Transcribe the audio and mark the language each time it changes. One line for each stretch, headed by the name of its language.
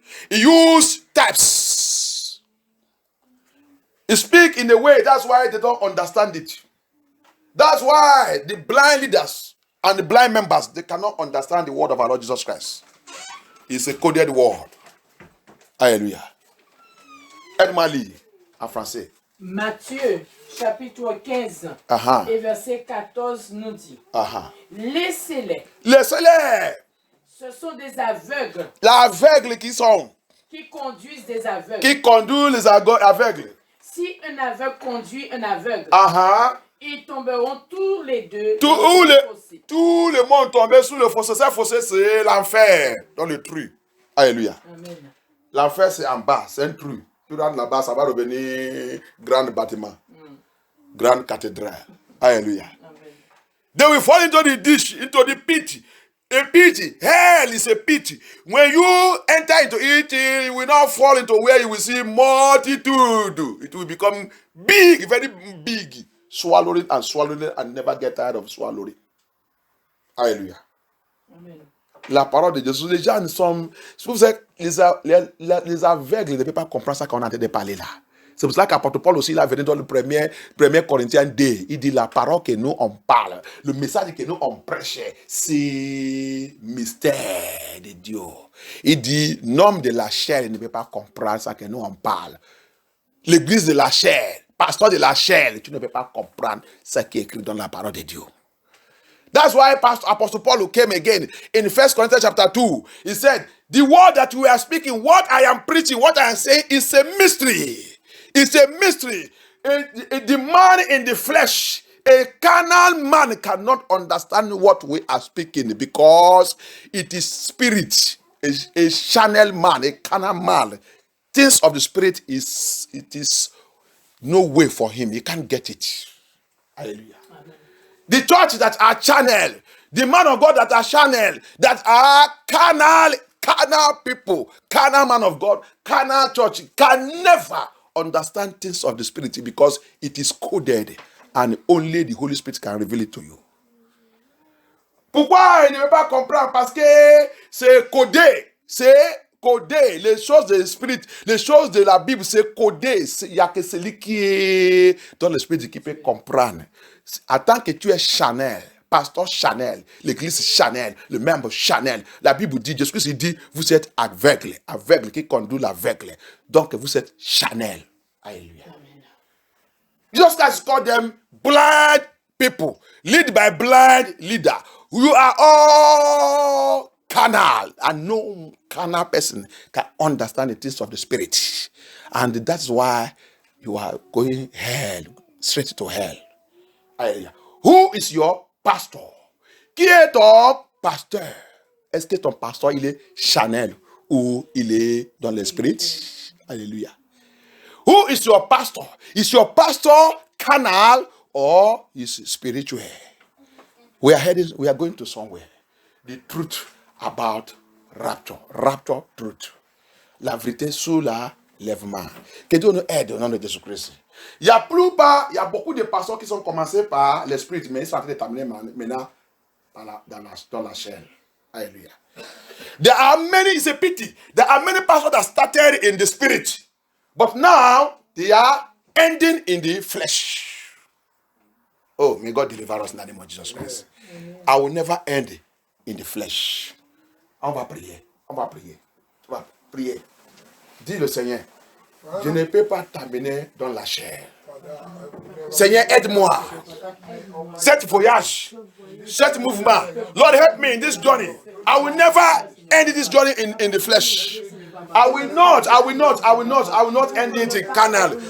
English: He uses types. He speaks in a way, that's why they don't understand it. That's why the blind leaders and the blind members, they cannot understand the word of our Lord Jesus Christ. It's a coded word. Alléluia.
French: Aide-moi à lire en français. Matthieu, chapitre 15, Aha. et verset 14 nous dit, Aha. laissez-les, Laissez-les. ce sont des aveugles L'aveugle qui sont, qui conduisent des aveugles. qui conduisent les aveugles. Si un aveugle conduit un aveugle, Aha. ils tomberont tous les deux Tout dans le fossé. le monde tombé sous le fossé. Ce fossé, c'est l'enfer, dans le trou. Alléluia. Amen. L'enfer, c'est en bas, c'est un trou. Tu rentres là-bas, ça va revenir grand bâtiment, grande cathédrale. Alléluia. Amen.
English: They will fall into the ditch, into the pit. A pit, hell is a pit. When you enter into it, you will not fall into where you will see multitude. It will become big, very big. Swallow it and never get tired of swallowing it. Alléluia. Amen.
French: La parole de Jésus, les gens sont... Vous savez, les aveugles ne peuvent pas comprendre ça qu'on est en train de parler là. C'est pour cela qu'apôtre Paul aussi, il a venu dans le premier Corinthiens 2. Il dit la parole que nous on parle, le message que nous on prêche, c'est mystère de Dieu. Il dit, l'homme de la chair ne peut pas comprendre ça que nous on parle. L'église de la chair, pasteur de la chair, tu ne peux pas comprendre ce qui est écrit dans la parole de Dieu.
English: That's why Apostle Paul came again in 1 Corinthians chapter 2. He said, the word that we are speaking, what I am preaching, what I am saying is a mystery. It's a mystery. The man in the flesh, a carnal man cannot understand what we are speaking because it is spirit. A carnal man, a carnal man. Things of the spirit it is no way for him. He can't get it. Hallelujah. The church that are channel, the man of God that are channel, that are carnal people, carnal man of God, carnal church can never understand things of the spirit because it is coded and only the Holy Spirit can reveal it to you.
French: Pourquoi il ne veut pas comprendre? Parce que c'est codé. C'est codé. Les choses de l'esprit, les choses de la Bible, c'est codé. Il n'y a que celui qui est dans l'esprit qui peut comprendre. En tant que tu es Chanel, pasteur Chanel, l'église Chanel, le membre Chanel, la Bible dit, Jésus-Christ dit, vous êtes aveugle, aveugle qui conduit l'aveugle. Donc vous êtes Chanel. Alléluia.
English: Jesus Christ called them blind people, led by blind leader. You are all carnal, and no carnal person can understand the things of the spirit. And that's why you are going hell, straight to hell. Alléluia. Who is your pastor?
French: Qui est ton pasteur? Est-ce que ton pasteur il est Chanel ou il est dans l'esprit? Alléluia.
English: Who is your pastor? Is your pastor carnal or is spiritual? We are going to somewhere. The truth about rapture. Rapture truth.
French: La vérité sur l'enlèvement. Que Dieu nous aide au nom de Jésus-Christ. Il y a beaucoup de pasteurs qui sont commencés par l'esprit, mais ils sont en train de terminer maintenant dans la chair.
English: Hallelujah. There are many, it's a pity. There are many pastors that started in the spirit, but now they are ending in the flesh. Oh, may God deliver us in the name of Jesus Christ. I will never end in the flesh.
French: On va prier. On va prier. Tu vas prier. Dis le Seigneur, je ne peux pas terminer dans la chair. Seigneur, aide-moi. Cet voyage, cet mouvement.
English: Lord, help me in this journey. I will never end this journey in the flesh. I will not end it in carnal.